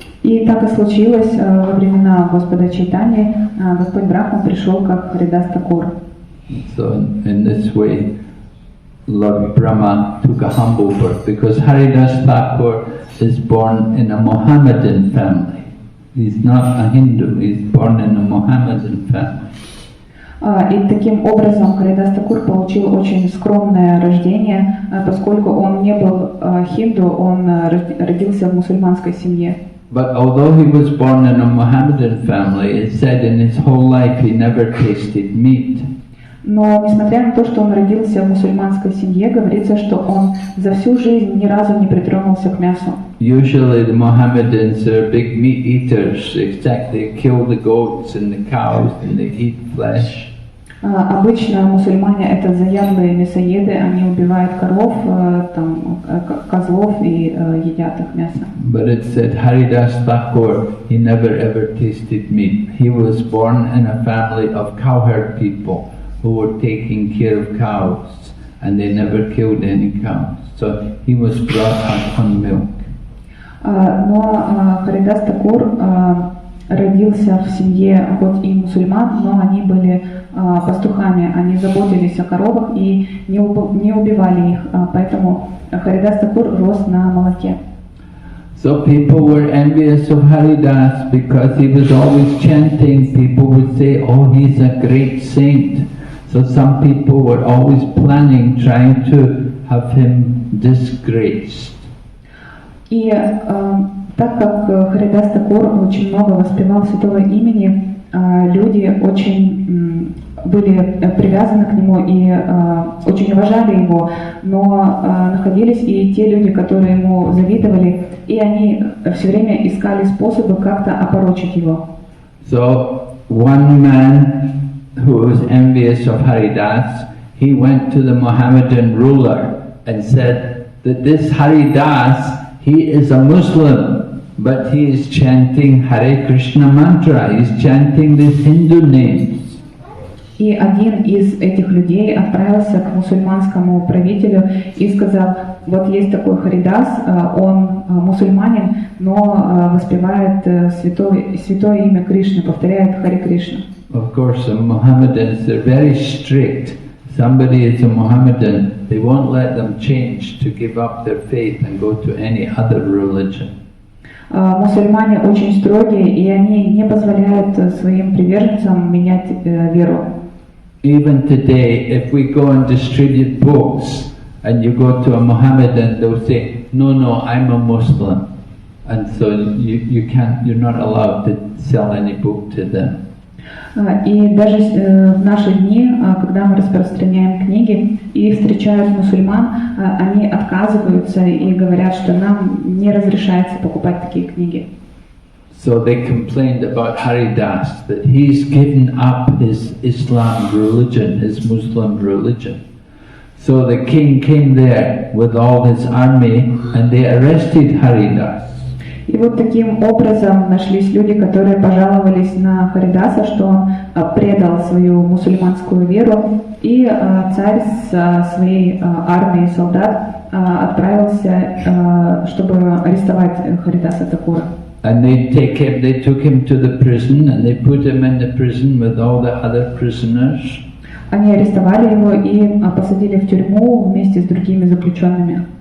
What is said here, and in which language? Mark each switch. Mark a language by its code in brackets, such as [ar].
[ru] И так и случилось во времена Господа Чайтаньи. Господь Брахма пришел как Харидас Такур. [en] So in this way, Lord Brahma took a humble birth because Haridas Thakur is born in a Mohammedan family. He's not a Hindu, he's born in a Mohammedan family. [ru] И таким образом Харидас Такур получил очень скромное рождение, поскольку он не был хинду, он родился в мусульманской семье. [en] But although he was born in a Mohammedan family, it said in his whole life he never tasted meat. [ru] Но несмотря на то, что он родился в мусульманской семье, говорится, что он за всю жизнь ни разу не притронулся к мясу. [en] Usually the Mohammedans are big meat eaters. They kill the goats and the cows and they eat flesh. [ru] Обычно мусульмане это заядлые мясоеды, они убивают коров, там, козлов и едят их мясо. [en] But it said Haridas Thakur, he never ever tasted meat. He was born in a family of cowherd people who were taking care of cows, and they never killed any cows. So he was brought up on milk. [ru] Но Харидас Такур родился в семье хоть и мусульман, но они были пастухами, они заботились о коровах и не убивали их, поэтому Харидас Такур рос на молоке. [en] So people were envious of Haridas because he was always chanting. People would say, oh, he's a great saint. So some people were always planning, trying to have him disgraced. [ru] И так как Харидас Такур очень много воспевал святого имени, люди очень были привязаны к нему и очень уважали его, но находились и те люди, которые ему завидовали, и они все время искали способы как-то опорочить его. [en] So one man who was envious of Haridas, he went to the Mohammedan ruler and said that this Haridas, he is a Muslim, but he is chanting Hare Krishna mantra, he is chanting these Hindu names. [ru] И один из этих людей отправился к мусульманскому правителю и сказал, вот есть такой Харидас, он мусульманин, но воспевает святое имя Кришны, повторяет Харе Кришна. [en] Of course, the Mohammedans, they're very strict. Somebody is a Mohammedan, they won't let them change to give up their faith and go to any other religion. [ru] Мусульмане очень строгие, и они не позволяют своим приверженцам менять веру. [en] Even today, if we go and distribute books and you go to a Mohammedan, they'll say, no, I'm a Muslim. And so you can't, you're not allowed to sell any book to them. [ru] И даже в наши дни, когда мы распространяем книги и встречают мусульман, они отказываются и говорят, что нам не разрешается покупать такие книги. [en] So they complained about Haridas, that he's given up his Islam religion, his Muslim religion. So the king came there with all his army and they arrested Haridas. [ru] И вот таким образом нашлись люди, которые пожаловались на Харидаса, что он предал свою мусульманскую веру, и царь со своей армией солдат отправился, чтобы арестовать Харидаса Такура. [en] And they took him to the prison and they put him in the prison with all the other prisoners. [ru] Они арестовали его и посадили в тюрьму вместе с другими заключенными.